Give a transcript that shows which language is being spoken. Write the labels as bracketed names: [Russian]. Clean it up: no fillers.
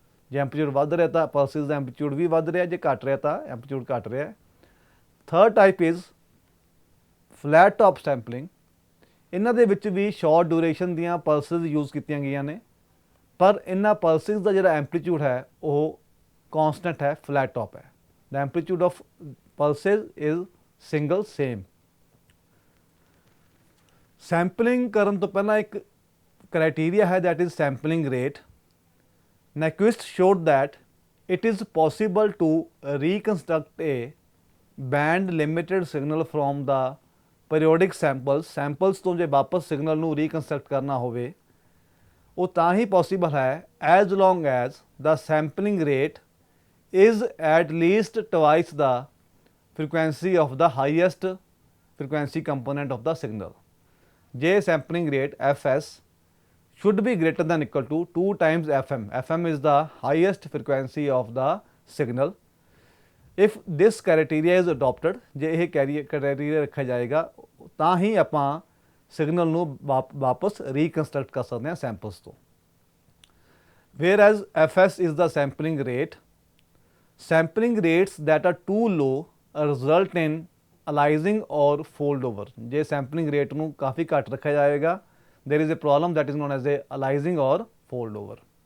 [Punjabi] ਜੇ ਐਂਪਲੀਟਿਊਡ ਵੱਧ ਰਿਹਾ ਤਾਂ ਪਲਸਿਸ ਦਾ ਐਂਪਲੀਟਿਊਡ ਵੀ ਵੱਧ ਰਿਹਾ, ਜੇ ਘੱਟ ਰਿਹਾ ਤਾਂ ਐਂਪਲੀਟਿਊਡ ਘੱਟ ਰਿਹਾ. [English] Third type is flat top sampling. [Punjabi] ਇਹਨਾਂ ਦੇ ਵਿੱਚ ਵੀ ਸ਼ਾਰਟ ਡਿਊਰੇਸ਼ਨ ਦੀਆਂ ਪਲਸਿਸ ਯੂਜ਼ ਕੀਤੀਆਂ ਗਈਆਂ ਨੇ ਪਰ ਇਹਨਾਂ ਪਲਸਿਸ ਦਾ ਜਿਹੜਾ ਐਂਪਲੀਟਿਊਡ ਹੈ ਉਹ ਕਾਂਸਟੈਂਟ ਹੈ, ਫਲੈਟ ਟੌਪ ਹੈ. [English] The amplitude of pulses is single same. [Punjabi] Sampling ਕਰਨ ਤੋਂ ਪਹਿਲਾਂ ਇੱਕ criteria ਹੈ [English] that is sampling rate. Nyquist showed that it is possible to reconstruct a band limited signal from the periodic samples [Punjabi] ਤੋਂ ਜੇ ਵਾਪਸ signal ਨੂੰ reconstruct ਕਰਨਾ ਹੋਵੇ ਉਹ ਤਾਂ ਹੀ possible ਹੈ [English] as long as the sampling rate is at least twice the frequency of the highest frequency component of the signal. J sampling rate Fs should be greater than equal to 2 times Fm. Fm is the highest frequency of the signal. If this criteria is adopted, [Punjabi] ਜੇ ਇਹ criteria ਰੱਖਿਆ ਜਾਏਗਾ ਤਾਂ ਹੀ ਆਪਾਂ signal ਨੂੰ ਵਾਪਸ reconstruct ਕਰ ਸਕਦੇ ਹਾਂ ਸੈਂਪਲਸ ਤੋਂ. [English] Whereas Fs is the sampling rate. Sampling rates that are too low result in aliasing or fold over. [Punjabi] ਜੇ ਸੈਂਪਲਿੰਗ ਰੇਟ ਨੂੰ ਕਾਫੀ ਘੱਟ ਰੱਖਿਆ ਜਾਏਗਾ [English] there is a problem that is known as a aliasing or fold over.